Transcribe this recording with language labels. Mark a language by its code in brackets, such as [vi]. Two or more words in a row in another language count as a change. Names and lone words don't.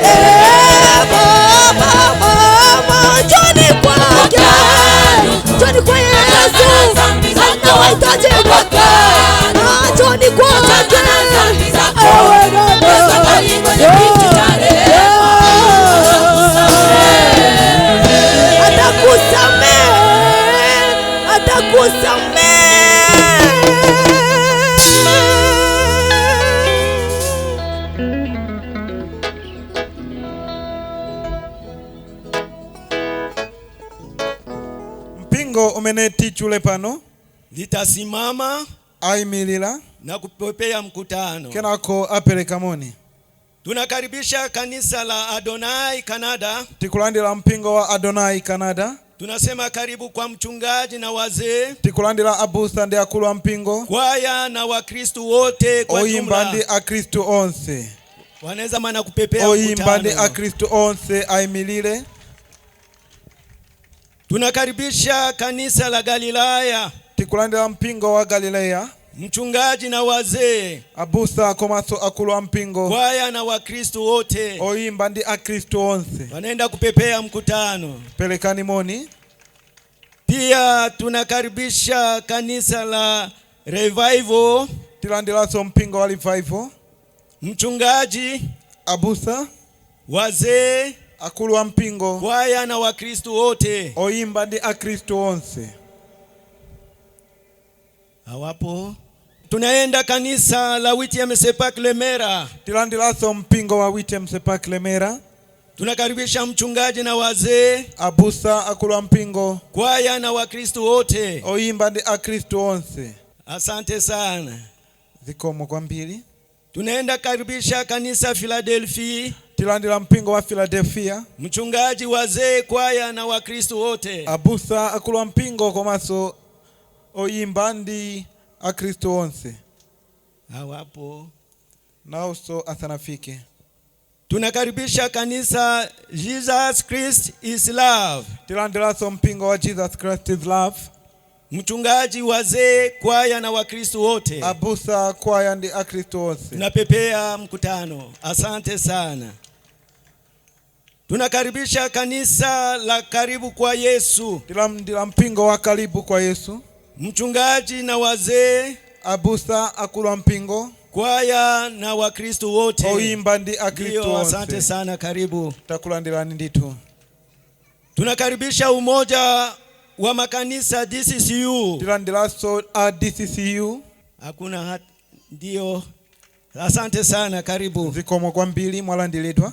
[sw] Njoni kwa Yesu, anawahitaji kwake. Njoni kwake. Yesu angali kwenye kiti cha rehema, atakusamehe. [ny] Mpingo umeneti chule pano [sw] litasimama [ny] aimilila [sw] na kupepea mkutano. [ny] kenako apeleka moni. [sw] Tunakaribisha kanisa la Adonai Canada. [ny] Tikulandila mpingo wa Adonai Canada. [sw] Tunasema karibu kwa mchungaji na wazee, [ny] Tikulandila abusa ndi akulu wa mpingo, [sw] kwaya na wakristu wote kwa jumla. [ny] Oyimbandi akristu onse. [sw] Wanaweza maana kupepea [ny] Oyimbandi [sw] mkutano. [ny] akristu onse aimilile. [sw] Tunakaribisha kanisa la Galilaya. [ny] Tikulandila mpingo wa Galilea. [sw] Mchungaji na wazee, [ny] Abusa komaso akulu wa mpingo, [sw] kwaya na wakristu wote. [ny] Oyimbandi akristu onse [sw] Wanaenda kupepea mkutano. [ny] pelekani moni. [sw] Pia tunakaribisha kanisa la Revival. [ny] Tilandilaso mpingo wa Revival. [sw] Mchungaji, [ny] Abusa, [sw] wazee, [ny] akulu wa mpingo, [sw] kwaya na wakristu wote. [ny] Oyimbandi akristu onse [sw] Hawapo. Tunaenda kanisa la Witiem Sepak Lemera. [ny] Tilandilaso mpingo wa Witiem Sepak Lemera. [sw] Tunakaribisha mchungaji na wazee, [ny] Abusa akulu wa mpingo, [sw] kwaya na wakristu wote. [ny] Oyimbandi akristu onse. [sw] Asante sana. [ny] Zikomo kwa mbili. [sw] Tunaenda karibisha kanisa Philadelphia. [ny] Tilandila mpingo wa Philadelphia. [sw] Mchungaji, wazee, kwaya na wakristu wote. [ny] Abusa akulu wa mpingo komaso Oyimbandi akristu onse. [sw] Hawapo. Nauso asanafike. Tunakaribisha kanisa Jesus Christ is Love. [ny] Tilandilaso mpingo wa Jesus Christ is Love. [sw] Mchungaji, wazee, kwaya na wakristu wote. [ny] Abusa kwaya ndi akristu onse. [sw] Tunapepea mkutano. Asante sana. Tunakaribisha kanisa la Karibu kwa Yesu. [ny] Tilandila mpingo wa karibu kwa Yesu. [sw] Mchungaji na wazee, [ny] Abusa akulu wa mpingo, [sw] kwaya na wakristu wote. [ny] Oyimbandi akristu onse. [sw] Asante sana, karibu. [ny] Takulandilani nditu. [sw] Tunakaribisha umoja wa makanisa DCCU. [ny] Tilandilaso DCCU. [sw] Hakuna ndio. Asante sana, karibu. [ny] Zikomo kwa mbili mwalandiletwa.